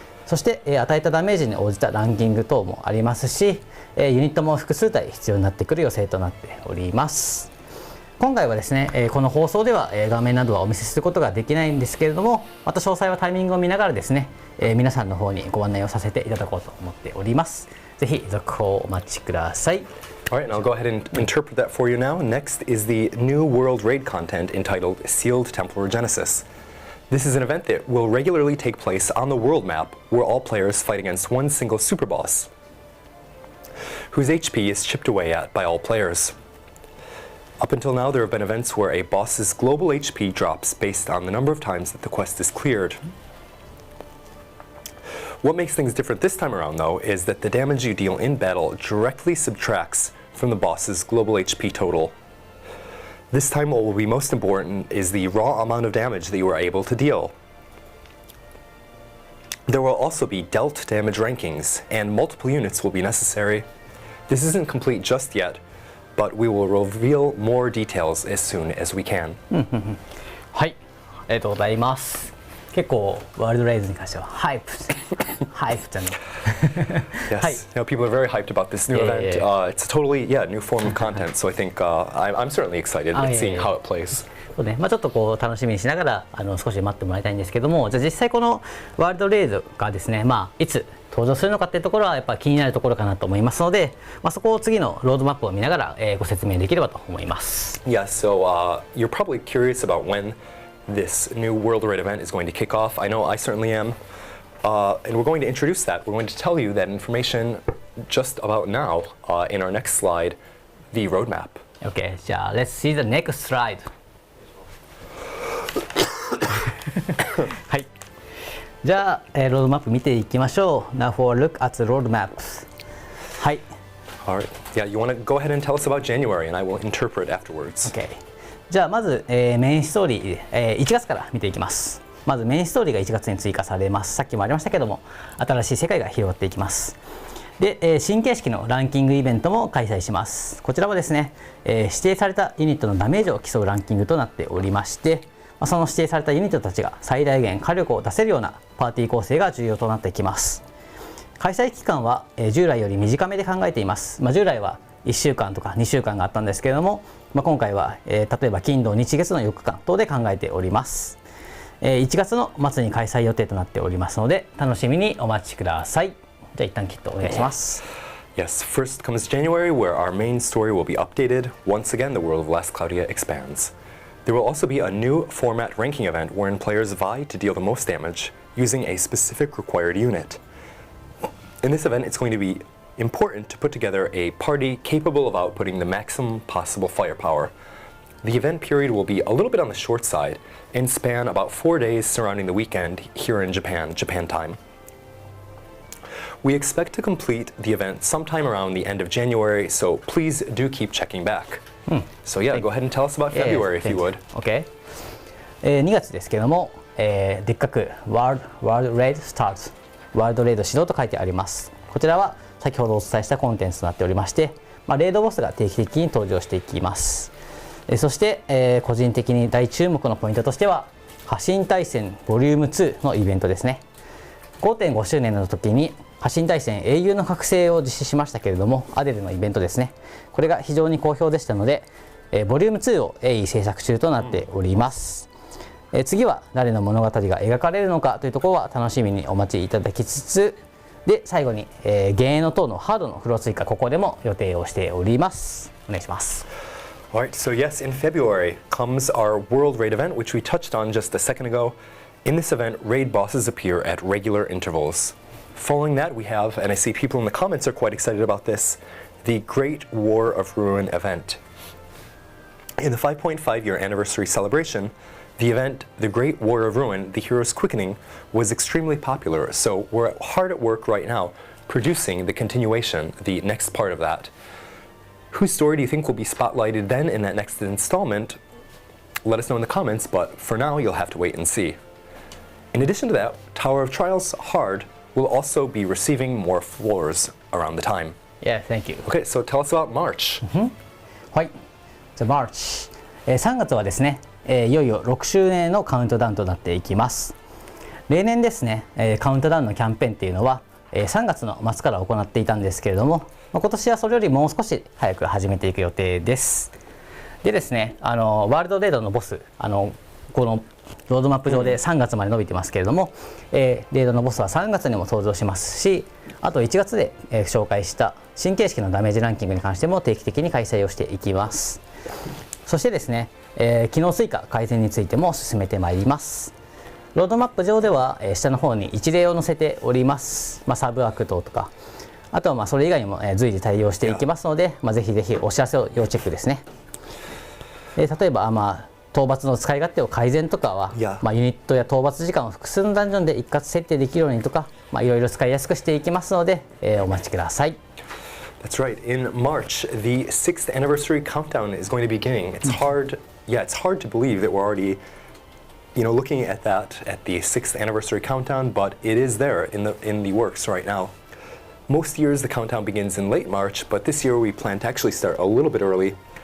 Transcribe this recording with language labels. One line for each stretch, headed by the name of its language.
Japanese: そして、与えたダメージに応じたランキング等もありますし、ユニットも複数体必要になってくる予定となっております。今回はですね、この放送では画面などはお見せすることができないんですけれども、また詳細はタイミングを見ながらですね、皆さんの方にご案内をさせていただこうと思っております。ぜひ続報をお待ちください。
English: Alright, and I'll go ahead and interpret that for you now. Next is the new World Raid content entitled Sealed Templar Genesis. This is an event that will regularly take place on the world map where all players fight against one single super boss, whose HP is chipped away at by all players. Up until now, there have been events where a boss's global HP drops based on the number of times that the quest is cleared. What makes things different this time around, though, is that the damage you deal in battle directly subtracts from the boss's global HP total. This time, what will be most important is the raw amount of damage that you are able to deal. There will also be dealt damage rankings, and multiple units will be necessary. This isn't complete just yet, but we will reveal more details as soon as we can.
Japanese: はい、ありがとうございます。結構ワールドレイズに関してはハイプじゃね。
English: Yes, people are very hyped about this new event. It's a totally new form of content, so I think I'm certainly excited at seeing how it plays.
Japanese: そうね、ちょっとこう楽しみにしながら少し待ってもらいたいんですけども、じゃあ実際このワールドレイズがですね、いつ登場するのかっていうところはやっぱ気になるところかなと思いますので、そこを次のロードマップを見ながら、ご説明できればと思います。
English: Yeah, so you're probably curious about when this new World Raid event is going to kick off. I know I certainly am. And we're going to introduce that. We're going to tell you that information just about now in our next slide, the roadmap. Okay,
Japanese: じゃあ
English: let's see the next slide.
Japanese: はい。じゃあ、ロードマップ見ていきましょう。
English: Now for a look at the roadmap.
Japanese: はい。
English: Alright. Yeah, you want to go ahead and tell us about January, and I will interpret afterwards. Okay.
Japanese: じゃあまず、メインストーリー、1月から見ていきます。まずメインストーリーが1月に追加されます。さっきもありましたけども、新しい世界が広がっていきます。で、新形式のランキングイベントも開催します。こちらはですね、指定されたユニットのダメージを競うランキングとなっておりまして、その指定されたユニットたちが最大限火力を出せるようなパーティー構成が重要となってきます。開催期間は従来より短めで考えています。従来は1週間とか2週間があったんですけれども、今回は例えば金土日月の4日間等で考えております。 1月の末に開催予定となっておりますので、楽しみにお待ちください。じゃあ一旦キットお願いします。
English: Yes, first comes January, where our main story will be updated. Once again, the world of Last Cloudia expands. There will also be a new format ranking event wherein players vie to deal the most damage using a specific required unit. In this event, it's going to be important to put together a party capable of outputting the maximum possible firepower. The event period will be a little bit on the short side and span about 4 days surrounding the weekend here in Japan time. We expect to complete the event sometime around the end of January, so please do keep checking back. So yeah, go ahead and tell us about February if you would. Okay.
Japanese: 2月ですけれども、でっかく
English: World Raid Starts
Japanese: ワールドレイド始動と書いてあります。こちらは先ほどお伝えしたコンテンツとなっておりまして、レイドボスが定期的に登場していきます。そして、個人的に大注目のポイントとしては破神大戦ボリューム2のイベントですね。 5.5 周年の時に破神大戦英雄の覚醒を実施しましたけれども、アデルのイベントですね。これが非常に好評でしたので、ボリューム2を鋭意制作中となっております。次は誰の物語が描かれるのかというところは楽しみにお待ちいただきつつ、で最後に、幻影の塔のハードのフロー追加、ここでも予定をしております。お願いします。
English: Alright, so yes, in February comes our World Raid event, which we touched on just a second ago. In this event, raid bosses appear at regular intervals. Following that, we have, and I see people in the comments are quite excited about this, the Great War of Ruin event. In the 5.5-year anniversary celebration, the event, The Great War of Ruin, The Hero's Quickening, was extremely popular, so we're hard at work right now producing the continuation, the next part of that. Whose story do you think will be spotlighted then in that next installment? Let us know in the comments, but for now you'll have to wait and see. In addition to that, Tower of Trials Hard will also be receiving more floors around the time. Yeah, thank you. Okay, so tell us about March.
Japanese: はい、
English: The March、
Japanese: 3月はですね、いよいよ6周年のカウントダウンとなっていきます。例年ですね、カウントダウンのキャンペーンっていうのは、3月の末から行っていたんですけれども、今年はそれよりもう少し早く始めていく予定です。でですね、ワールドレードのボス、このロードマップ上で3月まで伸びてますけれども、レードのボスは3月にも登場しますし、あと1月で、紹介した新形式のダメージランキングに関しても定期的に開催をしていきます。そしてですね、機能追加改善についても進めてまいります。ロードマップ上では、下の方に一例を載せております。サブアクトとか、あとはそれ以外にも、随時対応していきますので、ぜひぜひお知らせを要チェックですね。例えば、討伐の使い勝手を改善とかは、ユニットや討伐時間を複数のダンジョンで一括設定できるようにとか、いろいろ使いやすくしていきますので、お待ちください。
English: That's right. In March, the 6th anniversary countdown is going to be beginning. It's hard to believe that we're already, looking at the 6th anniversary countdown, but it is there in the works right now. Most years the countdown begins in late March, but this year we plan to actually start a little bit early.